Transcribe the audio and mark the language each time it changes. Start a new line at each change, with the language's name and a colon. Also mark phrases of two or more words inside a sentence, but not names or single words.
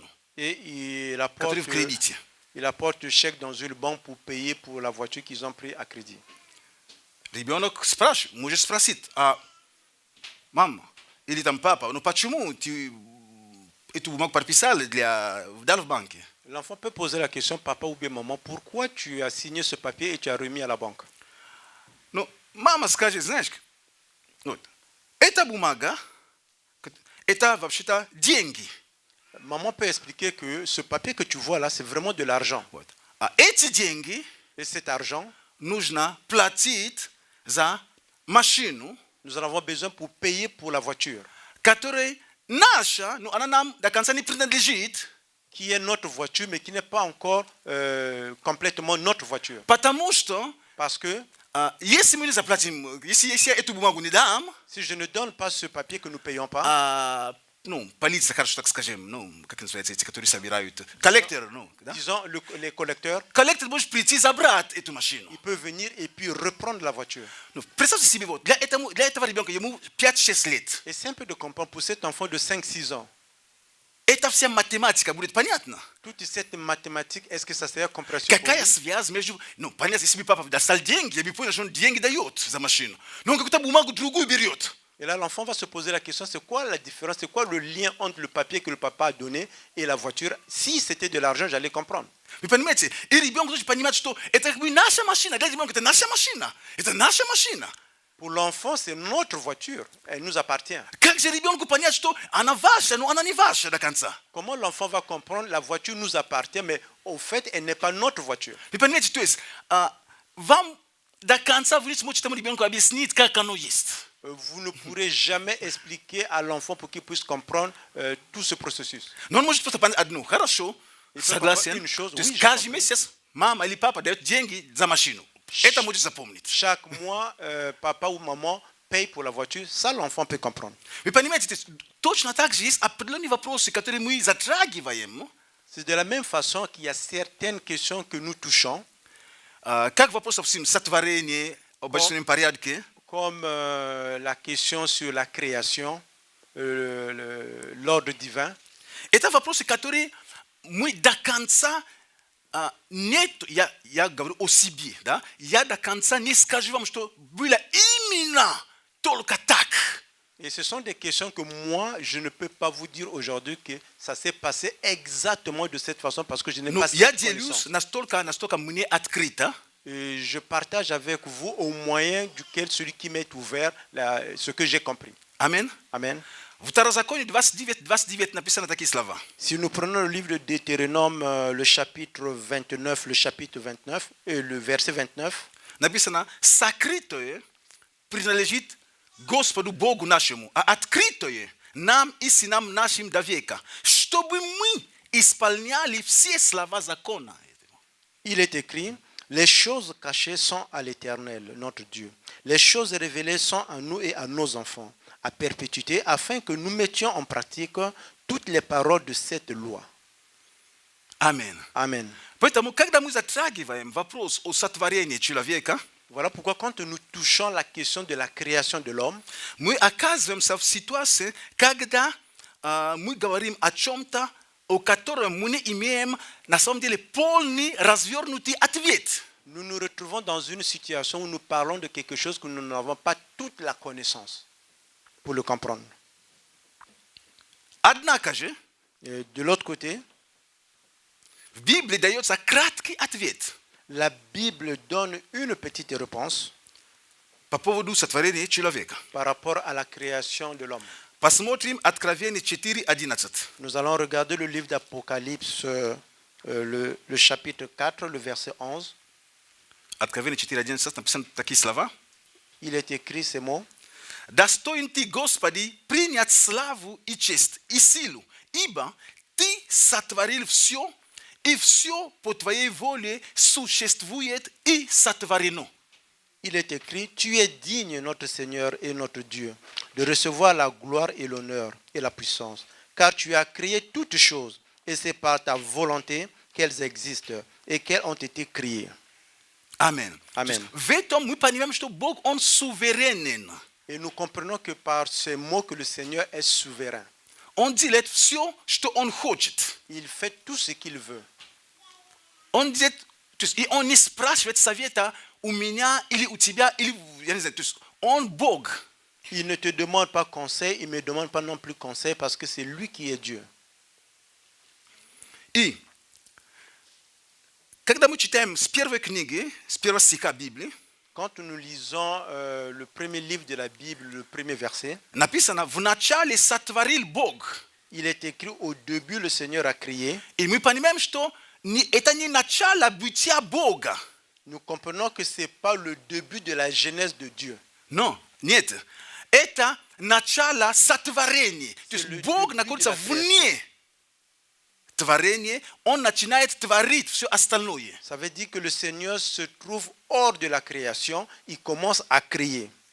French: et
Russian: который в кредите.
French: il apporte le chèque dans une banque pour payer pour la voiture qu'ils ont pris à crédit.
Russian: Ребенок спрашивает, может спросить, мама или там папа, ну почему ты эту бумагу подписали в банке?
French: L'enfant peut poser la question, papa ou bien maman, pourquoi tu as signé ce papier et tu as remis à la banque?
Russian: Ну, мама скажет, знаешь, вот, эта бумага, это вообще-то деньги.
French: Maman peut expliquer que ce papier que tu vois là, c'est vraiment de l'argent.
Russian: Вот. А эти деньги
French: Et cet argent,
Russian: нужно платить за машину,
French: nous en avons besoin pour payer pour la voiture,
Russian: которая наша, ну она нам до конца не принадлежит,
French: qui est notre voiture, mais qui n'est pas encore complètement notre voiture.
Russian: потому что
French: Parce que
Russian: если мы не заплатим, если я эту бумагу не дам,
French: si je ne donne pas ce papier que nous ne payons pas,
Russian: ну, полиция, хорошо так скажем, ну, как называется, эти, которые собирают, коллектор, ну, да?
French: disons les collecteurs,
Russian: Коллектор может прийти забрать эту машину.
French: il peut venir et puis reprendre la voiture.
Russian: Ну, представьте себе, вот, для этого ребенка, ему 5-6 лет,
French: Et c'est un peu de comprendre pour cet enfant de 5-6 ans.
Russian: эта вся математика будет понятна.
French: Toute cette mathématique, est-ce que ça serait compréhensible pour
Russian: Какая
French: lui?
Russian: связь между... Ну, понятно, если бы папа достал деньги, я бы понял, что он деньги дает за машину. Но он какую-то бумагу другую берет.
French: Et là, l'enfant va se poser la question, c'est quoi la différence, c'est quoi le lien entre le papier que le papa a donné et la voiture? Si c'était de l'argent, j'allais comprendre.
Russian: Вы понимаете? И ребенок должен понимать, что это как бы наша машина. Для ребенка это наша машина. Это наша машина.
French: Pour l'enfant, c'est notre voiture. Elle nous appartient.
Russian: Как же ребенку понять, что она ваша, но она не ваша до конца?
French: Comment l'enfant va comprendre la voiture nous appartient, mais au fait, elle n'est pas notre voiture?
Russian: Вы понимаете, то есть вам до конца вы не сможете этому ребенку объяснить, как оно есть.
French: Vous ne pourrez jamais expliquer à l'enfant pour qu'il puisse comprendre tout ce processus.
Russian: Но он может просто понять одну. Хорошо,
French: Il peut
Russian: согласен.
French: comprendre une chose,
Russian: То есть
French: oui, je
Russian: каждый
French: comprends.
Russian: месяц мама или папа дает деньги за машину. Это может запомнить.
French: Chaque mois, papa ou maman paye pour la voiture, ça l'enfant peut comprendre.
Russian: Вы понимаете, то есть точно так же есть определенные вопросы, которые мы затрагиваем,
French: C'est de la même façon qu'il y a certaines questions que nous touchons,
Russian: как вопрос, допустим, сотворения, об общественном порядке,
French: comme la question sur la création, l'ordre divin.
Russian: это вопросы, которые мы до конца нет, я говорю о себе, да, я до конца не скажу вам, что было именно только так.
French: Et ce sont des questions que moi, je ne peux pas vous dire aujourd'hui que ça s'est passé exactement de cette façon parce que je n'ai
Russian: Но
French: pas
Russian: я
French: cette
Russian: делюсь
French: connaissance.
Russian: настолько мне открыто,
French: Et je partage avec vous au moyen duquel celui qui m'est ouvert ce que j'ai compris. Amen. Amen.
Russian: В Второзаконии 29 написано такие слова.
French: Si nous prenons le livre de Deutéronome, le chapitre 29 et le verset 29,
Russian: Написано, сокрытое принадлежит Господу Богу нашему, а открытое нам и сынам нашим до века, чтобы мы исполняли все слова закона.
French: il est écrit, les choses cachées sont à l'Éternel, notre Dieu. Les choses révélées sont à nous et à nos enfants, à perpétuité, afin que nous mettions en pratique toutes les paroles de cette loi. Amen. Amen.
Russian: Поэтому, когда мы затрагиваем вопрос о сотворении человека,
French: Voilà pourquoi quand nous touchons la question de la création de l'homme,
Russian: мы оказываемся в ситуации, когда мы говорим о чем-то, о котором мы не имеем на самом деле полный развернутый ответ.
French: nous nous retrouvons dans une situation où nous parlons de quelque chose que nous n'avons pas toute la connaissance pour le comprendre.
Russian: Однако же,
French: Et de l'autre côté,
Russian: в Библии дается краткий ответ
French: la Bible donne une petite réponse
Russian: по поводу сотворения человека.
French: par rapport à la création de l'homme.
Russian: Посмотрим Откровение 4:11.
French: Nous allons regarder le livre d'Apocalypse, le chapitre 4, le verset 11.
Russian: Откровение 4:11 написаны такие слова.
French: Il est écrit ces mots.
Russian: «Достоин ты, Господи, принять славу и честь и силу, ибо ты сотворил все, и все по твоей воле существует и сотворено».
French: Il est écrit, tu es digne, notre Seigneur et notre Dieu, de recevoir la gloire et l'honneur et la puissance, car tu as créé toutes choses, et c'est par ta volonté qu'elles existent et qu'elles ont été créées. Amen. Amen.
Russian: В этом мы понимаем, что Бог, Он суверенен.
French: Et nous comprenons que par ces mots que le Seigneur est souverain.
Russian: Он делает все, что Он хочет.
French: Il fait tout ce qu'il veut.
Russian: Он делает, то есть, и Он не спрашивает совета у меня или у тебя, или, я не знаю, то есть, Он Бог.
French: Il ne te demande pas conseil, il ne me demande pas non plus conseil parce que c'est lui qui est Dieu.
Russian: И когда мы читаем с первой книги, с первого стиха Библии,
French: Quand nous lisons le premier livre de la Bible, le premier verset,
Russian: написано, вначале сотворил Бог.
French: il est écrit au début le Seigneur a créé.
Russian: И мы понимаем, что это не начало бытия Бога.
French: Nous comprenons que ce n'est pas le début de la genèse de Dieu.
Russian: Но, нет. Это начало сотворения. То есть
French: le
Russian: Бог
French: début
Russian: находится
French: de la
Russian: вне творения, Он начинает творить все остальное.
French: Ça veut dire que le Seigneur se trouve hors de la création, il commence à créer.